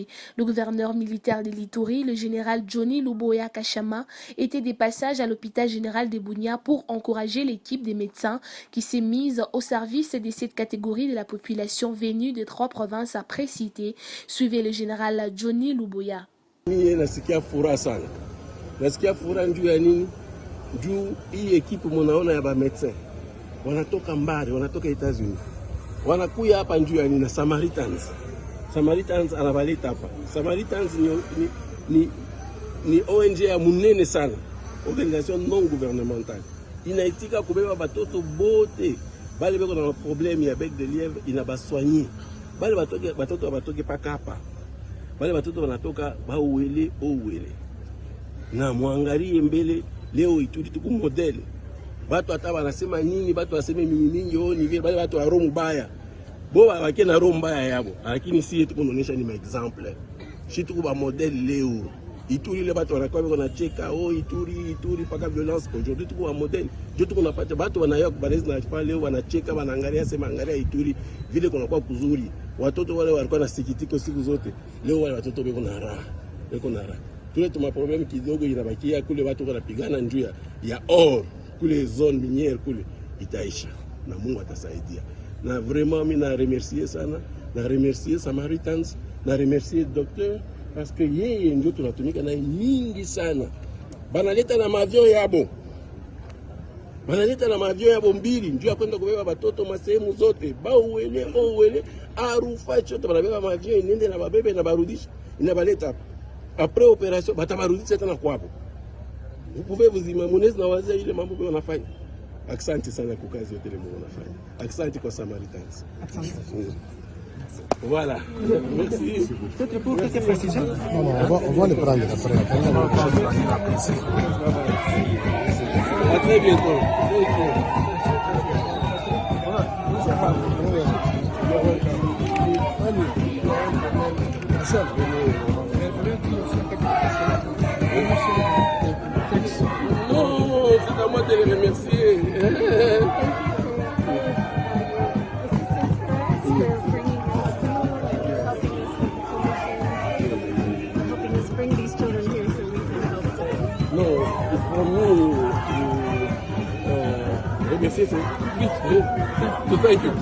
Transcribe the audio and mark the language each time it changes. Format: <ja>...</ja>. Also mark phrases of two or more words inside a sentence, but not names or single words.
<fr>Le gouverneur militaire de l'Ituri, le général Johnny Luboya Kachama, était des passages à l'hôpital général de Bunia pour encourager l'équipe des médecins qui s'est mise au service de cette catégorie de la population venue des 3 provinces précitées. Suivez le général Johnny Luboya.</fr> <sw>Mie nasikia furaha sana. Nasikia furaha njuu ya nini? Juu hii ekipu munaona ya ba medecin wanatoka mbali, wanatoka Etats-Unis. Wanakuya hapa njuu ya nini? Na Samaritans. Samaritans anabaleta hapa. Samaritans ni ONG ya munene sana.</sw> <fr>Organisation non gouvernementale.</fr> <sw>Inaitika kubeba batoto bote. Bale beko na problème ya</sw> <fr>bec de lièvre</fr> <sw>inabasoigner. Bale batoto batoke paka hapa. Wale watoto wanatoka Bauwele Owele. Na muangalie mbele leo Ituri tuku model. Watu hata wanasema nini, watu waseme mingi ni vile wale watu wa roho mbaya. Bo wake na roho mbaya yabo. Lakini si yetu kuonesha ni example. Shi tuku ba model leo. Ituri le watu wanakuwa na cheka Ituri paka</sw> <fr>violence aujourd'hui</fr> <sw>tuku ba model. Jo tuku napata watu wanayoka kubalezi na chapa leo wanacheka wanaangalia sema angalia Ituri vile kunakuwa kuzuri. Watoto wale walikuwa na sikitiko siku zote. Leo wale watoto beko na raha.</sw> <fr>Tout ma problème</fr> <sw>kidogo inabakia kule watu wanapigana njuu ya or kule</sw> <fr>zone minière</fr> <sw>kule itaisha na Mungu atasaidia. Na vraiment mimi na remercier sana, na remercier Samaritans, na remercier docteur</sw> <fr>parce que</fr> <sw>yeye ndio tunatumika naye mingi sana. Banaleta na mavyo yabo. Banaleta na mavyo yabo mbili njuu ya kwenda kubeba watoto masehemu zote. Ouele, Arufa chote banabeba mavyo inende na babebe na barudisha. Inabaleta</sw> <fr>après opération</fr> <sw>batabarudisha tena kwabo.</sw> <fr>Vous pouvez vous imaginer</fr> <sw>na wazee ile mambo wanafanya. Asante sana kwa kazi yote ile mnafanya. Asante kwa Samaritans.</sw> <fr>Voilà. Merci. Peut-être pour quelques précisions. Non, on va le prendre après. À très bientôt. Non, c'est à moi de les remercier.</fr> <en>No, it's for me to remercier to thank you.</en>